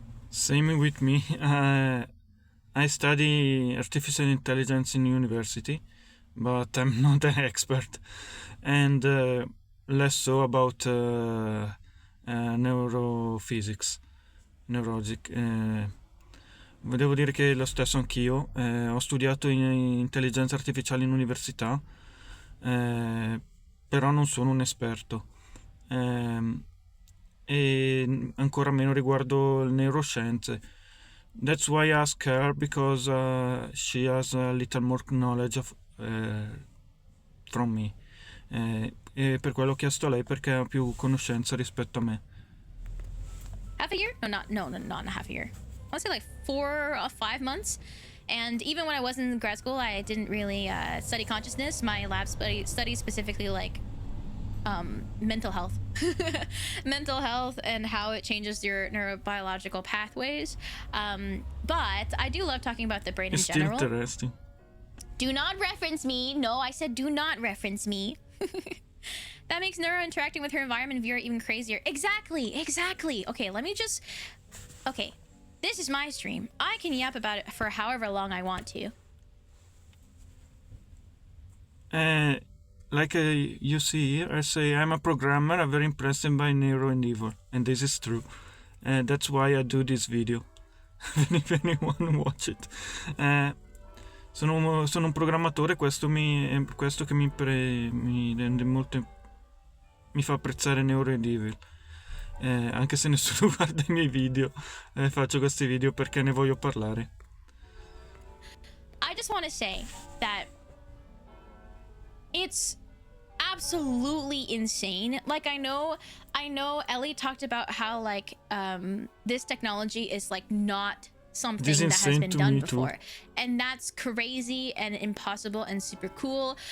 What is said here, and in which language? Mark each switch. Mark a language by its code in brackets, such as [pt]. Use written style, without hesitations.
[en] Same with me. I study artificial intelligence in university, but I'm not an expert, and less so about neurophysics, neurologic. [it] Devo dire che lo stesso anch'io. Ho studiato in intelligenza artificiale in università, però non sono un esperto. E ancora meno riguardo le neuroscienze. [en] That's why I ask her, because she has a little more knowledge from me. [it] E per quello ho chiesto a lei, perché ha più conoscenza rispetto a me. [en] Half a year? Not in a half a year. I want to say like 4 or 5 months. And even when I was in grad school, I didn't really study consciousness. My lab studied specifically like mental health. Mental health and how it changes your neurobiological pathways. But I do love talking about the brain in general. It's still interesting. Do not reference me. No, I said do not reference me. That makes neuro interacting with her environment viewer even crazier. Exactly. Okay, let me just... Okay, this is my stream. I can yap about it for however long I want to. Like you see here, I say I'm a programmer. I'm very impressed by neuro and evil, and this is true. That's why I do this video. If anyone watch it. [it] Sono un programmatore, questo che mi rende molto, mi fa apprezzare neuro ed evil. Anche se nessuno guarda i miei video, faccio questi video perché ne voglio parlare. [en] I just want to say that it's absolutely insane. Like I know Ellie talked about how like this technology is like not something that has been done before, and that's crazy and impossible and super cool.